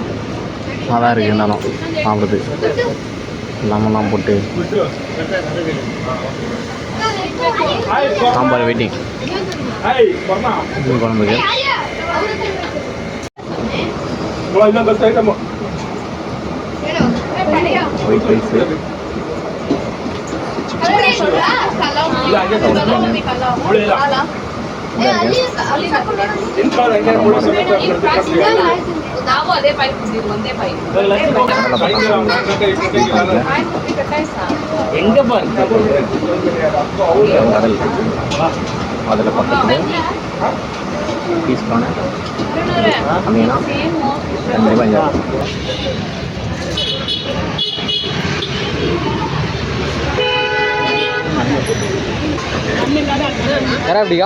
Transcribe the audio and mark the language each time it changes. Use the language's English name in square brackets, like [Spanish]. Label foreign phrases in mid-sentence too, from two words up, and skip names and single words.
[Tamil] நல்லா இருக்குது இருந்தாலும் சாப்பிடுறது லெமன்லாம் போட்டு. சாம்பார் வெயிட்டிங் மீன் குழம்புக்கு. [English] white rice [Kannada] ನಾವು ಅದೇ ಪೈಪ್ ಕುಡಿದಿದ್ದು ಒಂದೇ ಪೈಪ್ [Tamil] எங்கே பாருங்க கடல் அதில் பக்கத்தில் பீஸ் பண்ண அப்படின்னா 2 ரூபாய். கரா எப்படிக்கா?